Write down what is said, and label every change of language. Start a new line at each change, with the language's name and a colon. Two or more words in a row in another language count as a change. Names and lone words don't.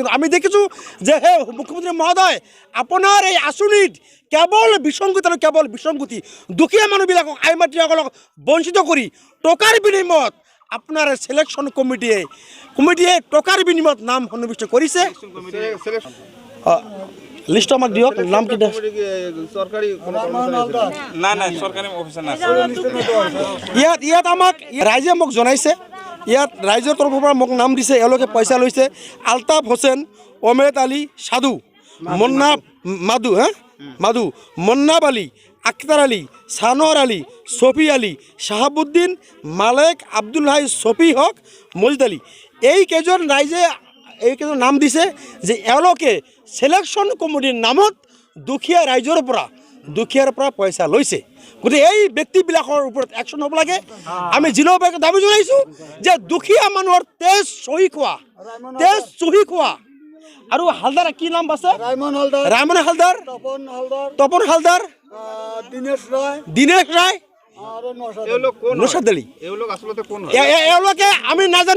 Assamese: কিন্তু আমি দেখিছোঁ যে সেই মুখ্যমন্ত্ৰী মহোদয় আপোনাৰ এই আঁচনিত কেৱল বিসংগতি দুখীয়া মানুহবিলাকক আই মাতৃসকলক বঞ্চিত কৰি টকাৰ বিনিময়ত আপোনাৰ ছিলেকশ্যন কমিটিয়ে টকাৰ বিনিময়ত নাম সন্নিৱিষ্ট কৰিছে। লিষ্ট আমাক দিয়ক, নাম কি ইয়াত আমাক ৰাইজে মোক জনাইছে, ইয়াত ৰাইজৰ তৰফৰ পৰা মোক নাম দিছে, এওঁলোকে পইচা লৈছে। আলতাফ হোসেন, অমেদ আলী সাধু, মাধু, মন্নাব আলী, আখতার আলী, সানোয়ার আলী, সফি আলী, শাহাবুদ্দিন, মালেক, আব্দুল হাই, সফি হক, মজিদ আলী, এইকেইজন ৰাইজে এইকেইজন নাম দিছে যে এওঁলোকে ছিলেকশ্যন কমিটিৰ নামত দুখীয়াৰ পৰা পইচা লৈছে। গতিকে এই ব্যক্তিবিলাকৰ ওপৰত একশ্যন হ'ব লাগে। আমি জিলা উপায়ুক্তক দাবী জনাইছোঁ যে দুখীয়া মানুহৰ তেজ চহি খোৱা আৰু হালদাৰ কি নাম আছে, ৰায়মন হালদাৰ, তপন হালদাৰ, দীনেশ ৰায়, নৌসাদ আলী, এওঁলোকে আমি নাজানো।